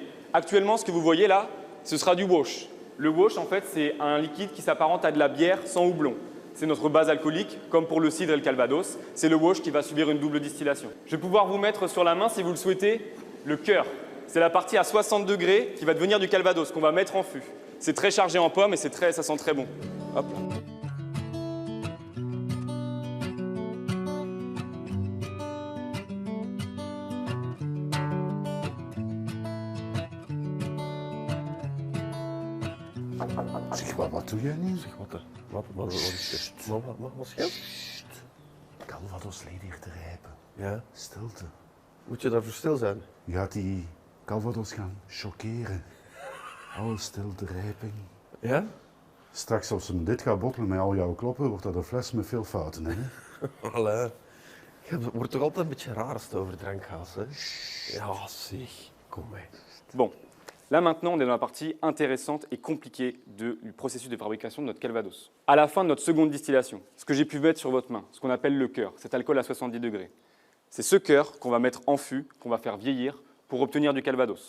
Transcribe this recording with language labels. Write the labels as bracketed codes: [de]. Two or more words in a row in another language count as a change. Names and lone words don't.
[fr] Actuellement, ce que vous voyez là, ce sera du wash. Le wash, en fait, c'est un liquide qui s'apparente à de la bière sans houblon. C'est notre base alcoolique, comme pour le cidre et le calvados. C'est le wash qui va subir une double distillation. Je vais pouvoir vous mettre sur la main, si vous le souhaitez, le cœur. C'est la partie à 60 degrés qui va devenir du calvados, qu'on va mettre en fût. C'est très chargé en pommes et ça sent très bon. Hop là. [nl] Zeg, wat doe jij nu? Zeg, wat is dit? Wat scheelt? Calvados leidt hier te rijpen. Ja. Stilte. Moet je daarvoor stil zijn? Je gaat die Calvados gaan choqueren. Alles stil, de rijping. Ja? Straks als ze dit gaat bottelen met al jouw kloppen, wordt dat een fles met veel fouten. Hè? Alain, je wordt toch altijd een beetje raar als het over drank gaat, hè? Ja, zeg. Kom mee. [fr] Bon, là maintenant on est dans la partie intéressante et compliquée du processus de fabrication de notre Calvados. À la fin de notre seconde distillation, ce que j'ai pu mettre sur votre main, ce qu'on appelle le cœur, cet alcool à 70 degrés, c'est ce cœur qu'on va mettre en fût, qu'on va faire vieillir pour obtenir du Calvados.